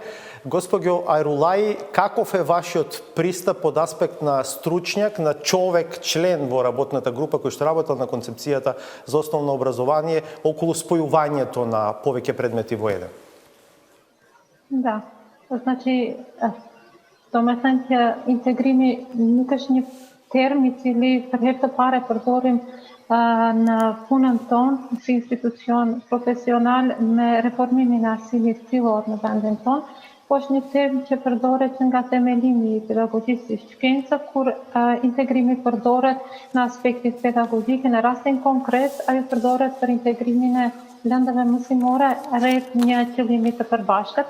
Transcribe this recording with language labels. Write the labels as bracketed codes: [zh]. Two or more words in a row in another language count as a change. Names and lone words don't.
[mk] Господјо Ајрулаи, каков е вашиот пристап од аспект на стручњак, на човек, член во работната група кој што работел на концепцијата за основно образование околу спојувањето на повеќе предмети во еден? Да. Значи, [sq] домethënë që integrimi nuk është një term i cili për herë të parë përdorim në punën tonë si institucion profesional me reformimin e arsimit fillor në vendin tonë, po është një term që përdoret nga themelimi i pedagogjisë së shkencës, kur integrimi përdoret në aspektin pedagogjik, në rastin konkret ajo përdoret për integrimin e lëndëve mësimore rreth një qëllimi të përbashkët.